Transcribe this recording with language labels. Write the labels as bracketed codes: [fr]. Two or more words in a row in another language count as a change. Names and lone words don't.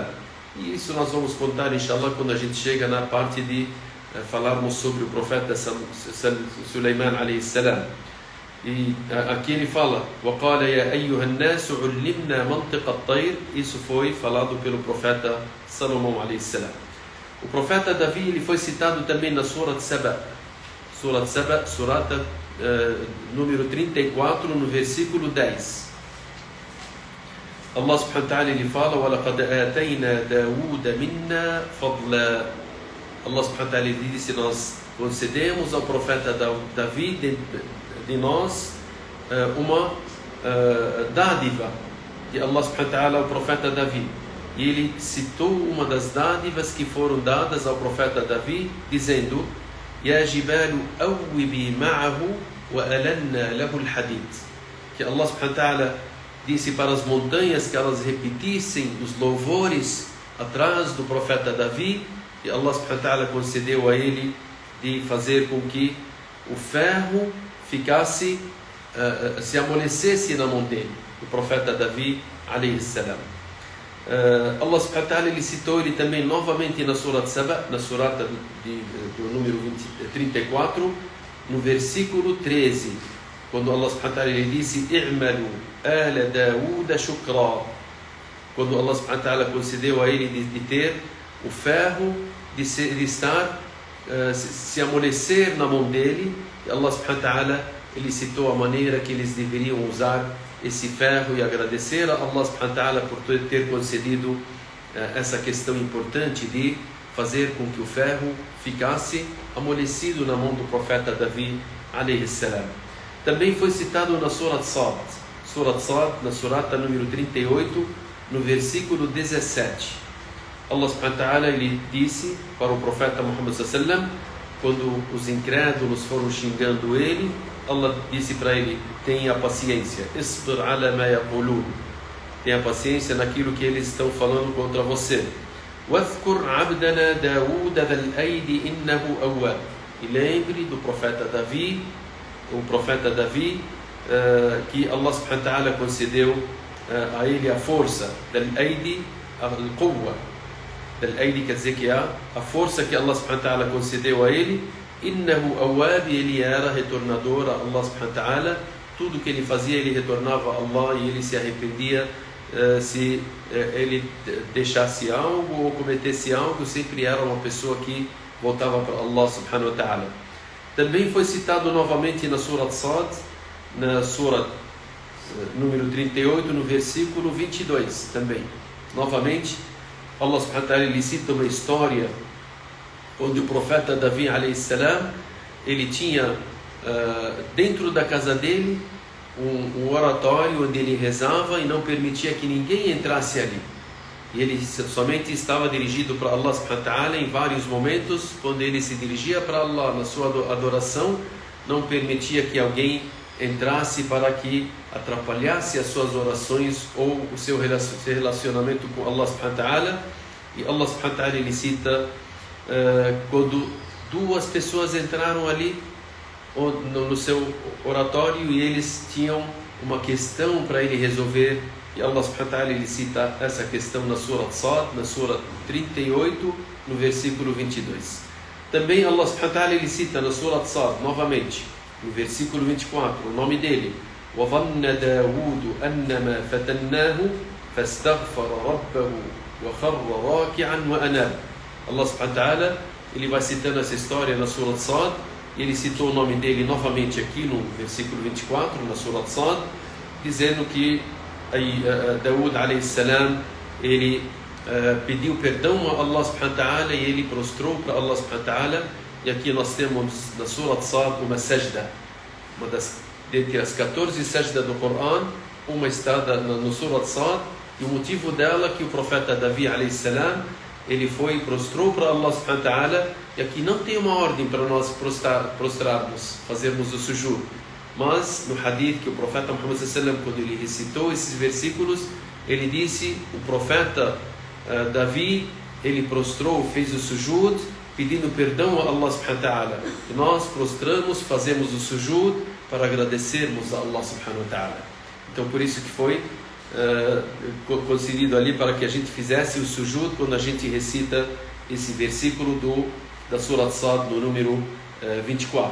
[pt] E isso nós vamos contar, [ar] إن شاء الله, [pt] quando a gente chega na parte de falarmos sobre o profeta Suleiman [ar] عليه السلام. [pt] E aqui ele fala: [ar] وَقَالَ يَا أَيُّهَا النَّاسُ عُلِّمْنَا مَنْطِقَ الطَّيْرِ. [pt] Isso foi falado pelo profeta Salomão [ar] عليه السلام. [pt] O profeta Davi ele foi citado também na Surat Saba. Surat Saba, surata número 34, no versículo 10. Allah [ar] سبحانه وتعالى [pt] ele fala: [ar] وَلَقَدْ آتَيْنَا دَاوُودَ مِنَّا فَضْلًا. [pt] Allah [ar] سبحانه وتعالى [pt] ele disse: nós concedemos ao profeta Davi de nós uma dádiva de Allah [ar] سبحانه وتعالى [pt] ao profeta Davi. E ele citou uma das dádivas que foram dadas ao profeta Davi, dizendo: [ar] يَا جِبَالُ أَوِّبِي مَعَهُ وَأَلَنَّا لَهُ الْحَدِيدِ. [pt] Que Allah [ar] سبحانه وتعالى [pt] disse para as montanhas que elas repetissem os louvores atrás do profeta Davi, e Allah [ar] سبحانه وتعالى [pt] concedeu a ele de fazer com que o ferro ficasse, se amolecesse na mão dele, o profeta Davi [ar] عليه السلام. [pt] Allah [ar] سبحانه وتعالى [pt] ele citou ele também novamente na Surat Saba, na surata do número 34, no versículo 13, quando Allah [ar] سبحانه وتعالى [pt] ele disse: [ar] اعملوا آل داود شكرا. [pt] Quando Allah [ar] سبحانه وتعالى [pt] concedeu a ele de ter o ferro, de estar, se amolecer na mão dele, e Allah [ar] سبحانه وتعالى [pt] ele citou a maneira que eles deveriam usar esse ferro e agradecer a Allah [ar] سبحانه وتعالى [pt] por ter concedido essa questão importante de fazer com que o ferro ficasse amolecido na mão do profeta Davi [ar] عليه السلام. [pt] Também foi citado na Surat Sad, na surata número 38, no versículo 17. Allah [ar] سبحانه وتعالى [pt] ele disse para o profeta Muhammad [ar] صلى الله عليه وسلم, [pt] quando os incrédulos foram xingando ele, Allah disse para ele: tenha paciência, [ar] اصبر على ما يقولون, [pt] tenha paciência naquilo que eles estão falando contra você. [ar] واذكر عبدنا داود ذا الأيد إنه أواب. [pt] E lembre do profeta Davi, que Allah [ar] سبحانه وتعالى [pt] concedeu a ele a força, [ar] ذا الأيد القوة. ذا الأيد [pt] quer dizer que a força que Allah [ar] سبحانه وتعالى [pt] concedeu a ele. [ar] إنه أواب, [pt] ele era retornador a Allah [ar] سبحانه وتعالى. [pt] Tudo que ele fazia, ele retornava a Allah, e ele se arrependia se ele deixasse algo ou cometesse algo, sempre era uma pessoa que voltava para Allah [ar] سبحانه وتعالى. [pt] Também foi citado novamente na Surat Sad, na Surat número 38, no versículo 22 também. Novamente, Allah [ar] سبحانه وتعالى [pt] ele cita uma história onde o profeta Davi [ar] عليه السلام [pt] ele tinha dentro da casa dele um oratório onde ele rezava e não permitia que ninguém entrasse ali. E ele somente estava dirigido para Allah [ar] سبحانه وتعالى. [pt] Em vários momentos, quando ele se dirigia para Allah na sua adoração, não permitia que alguém entrasse para que atrapalhasse as suas orações ou o seu relacionamento com Allah [ar] سبحانه وتعالى. [pt] E Allah [ar] سبحانه وتعالى [pt] ele cita quando duas pessoas entraram ali no seu oratório e eles tinham uma questão para ele resolver, e Allah [ar] سبحانه وتعالى [pt] ele cita essa questão na Surat Sad, na Surat 38, no versículo 22. Também Allah [ar] سبحانه وتعالى [pt] ele cita na Surat Sad, novamente, no versículo 24, o nome dele: [ar] وَظَنَّ دَاوُودُ أَنَّمَا فَتَنَّاهُ فَاسْتَغْفَرَ رَبَّهُ وَخَرَّ رَاكِعًا وَأَنَابَ. [pt] Allah [ar] سبحانه وتعالى [pt] ele vai citando essa história na Surat Sad, ele citou o nome dele novamente aqui no versículo 24, na Surah Sad, dizendo que Daud [ar] عليه السلام, [pt] ele pediu perdão a Allah [ar] سبحانه وتعالى [pt] e ele prostrou para Allah [ar] سبحانه وتعالى. [pt] E aqui nós temos na Surah Sad uma sajda, dentre as 14 sajdas do Coran, uma está no Surah Sad, e o motivo dela que o profeta Davi [ar] عليه السلام, [pt] ele foi e prostrou para Allah [ar] سبحانه وتعالى. [pt] E aqui não tem uma ordem para nós prostrarmos, fazermos o sujud, mas no hadith que o profeta Muhammad [ar] صلى الله عليه وسلم, [pt] quando ele recitou esses versículos, ele disse, o profeta Davi, ele prostrou, fez o sujud, pedindo perdão a Allah [ar] سبحانه وتعالى. [pt] E nós prostramos, fazemos o sujud para agradecermos a Allah [ar] سبحانه وتعالى. [pt] Então por isso que foi concedido ali para que a gente fizesse o sujud quando a gente recita esse versículo da Surah Sad, no número 24.